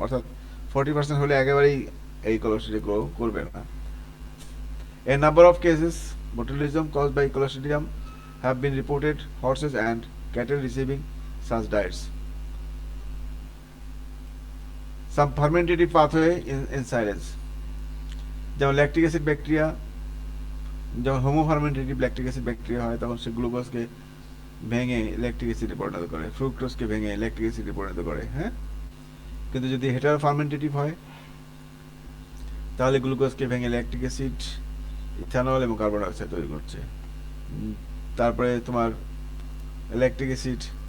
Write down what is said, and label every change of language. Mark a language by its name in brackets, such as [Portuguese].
[Bangla] অর্থাৎ 40% হলে একেবারেই এই কোলেস্টেরিয়া গ্রো করবে না। [English] A number of cases botulism caused by Clostridium have been reported, horses and cattle receiving such diets. Some fermentative pathway in silage, [Bangla] যেমন lactic acid bacteria, যখন হোমোফার্মেন্টেটিভ lactic acid bacteria হয়, তখন সে গ্লুকোজকে ভেঙে ল্যাকটিক অ্যাসিডে পরিণত করে, ফ্রুক্টোজকে ভেঙে ল্যাকটিক অ্যাসিডে পরিণত করে। হ্যাঁ, কিন্তু যদি হেটারো ফার্মেন্টেটিভ হয়, তাহলে গ্লুকোজকে ভেঙে ল্যাকটিক অ্যাসিড, ইথানল এবং কার্বন ডাইঅক্সাইড তৈরি করছে। তারপরে তোমার ল্যাকটিক অ্যাসিড